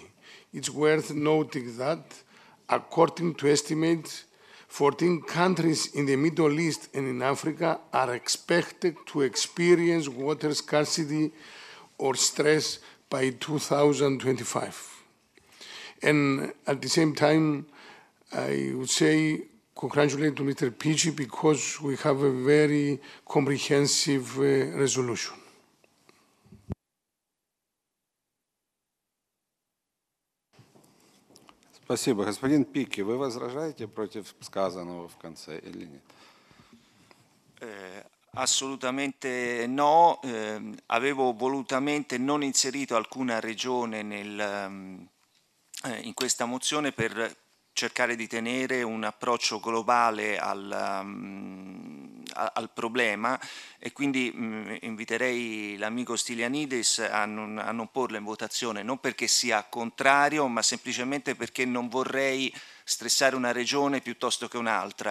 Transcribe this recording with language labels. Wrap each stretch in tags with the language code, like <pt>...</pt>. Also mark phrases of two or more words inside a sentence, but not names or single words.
<en>It's worth noting that, according to estimates, 14 countries in the Middle East and in Africa are expected to experience water scarcity or stress by 2025. And at the same time, I would say congratulate to Mr. Pichi because we have a very comprehensive resolution.</en> <ru>Спасибо. Господин Пики, вы возражаете против сказанного в конце или нет?</ru> <it>Assolutamente no, avevo volutamente non inserito alcuna regione in questa mozione per cercare di tenere un approccio globale al problema e quindi inviterei l'amico Stylianides a non porla in votazione, non perché sia contrario, ma semplicemente perché non vorrei stressare una regione piuttosto che un'altra.</it>